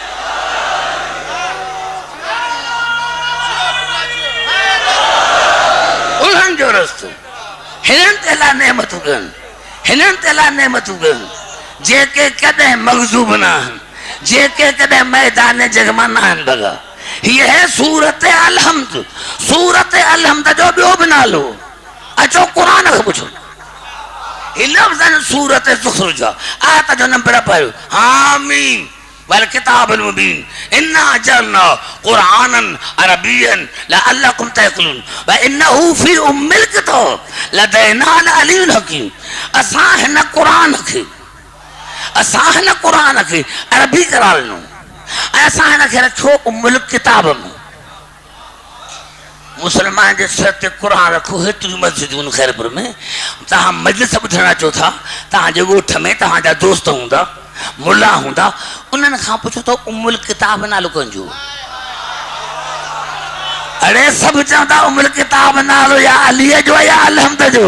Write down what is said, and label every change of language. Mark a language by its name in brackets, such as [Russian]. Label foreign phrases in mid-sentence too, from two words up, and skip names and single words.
[Sindhi] उन्हनि जो रस्तो, हिननि ते अलाह नेमतूं कनि, हिननि ते अलाह नेमतूं कनि जेके कॾहिं मग़ज़ूब न आहिनि, जेके कॾहिं मैदान जंग मां न आहिनि भॻा। [Urdu] ये है सूरत अलहमद। [Sindhi] सूरत अलहमद जो ॿियो बि नालो अचो कुरान खे पुछो। ही लफ़्ज़ सूरत ज़ुख़्रुफ़ जा, आयत जो नंबर पहिरियों [Arabic] حم والكتاب المبين إنا جعلناه قرآنا عربيا لعلكم تعقلون وإنه في أم الكتاب لدينا لعلي حكيم. [Sindhi] असां हिन कुरान खे अरबी करार ॾिनो, [Urdu] ऐसा है ना कि रखो उम्मुल किताब में। [Sindhi] मुसलमान जे सिर ते कुरान रखो। हेतरी मस्जिद खैरपुर में तहां मजलिस ॿुधण अचो था, तव्हांजे ॻोठ में तव्हांजा दोस्त हूंदा, मुला हूंदा, उन्हनि खां पुछो त उम्मुल किताब नालो कंजो। अरे सभु चवंदा उम्मुल किताब नालो या अलीअ जो या अलहमद जो।